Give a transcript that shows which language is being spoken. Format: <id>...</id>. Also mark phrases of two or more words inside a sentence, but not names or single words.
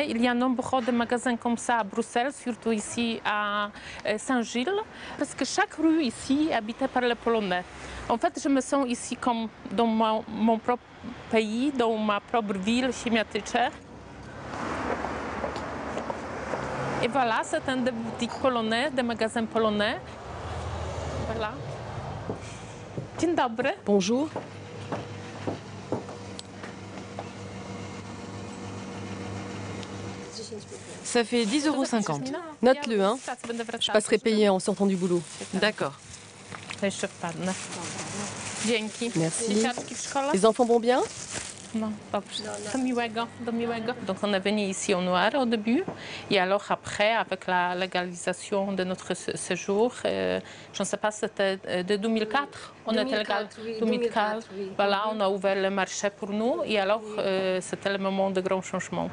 <fr>Il y a nombre de magasins comme ça à Bruxelles, surtout ici à Saint-Gilles, parce que chaque rue ici est habitée par les Polonais. En fait, je me sens ici comme dans mon propre pays, dans ma propre ville, Siemiatycze. Et voilà, c'est un des boutiques polonais, des magasins polonais. Voilà.</fr> <pl>Dzień dobry.</pl> <fr>Bonjour. Ça fait 10,50 €. Note-le, hein. Je passerai payer en sortant du boulot. D'accord. Merci. Les enfants vont bien? Non,</fr> <pl>do miłego.</pl> <fr>Donc on est venu ici au noir au début et alors après avec la légalisation de notre séjour, je ne sais pas, c'était de 2004, on était légal 2004. Oui. Voilà, on a ouvert le marché pour nous et alors c'était le moment de grands changements.</fr>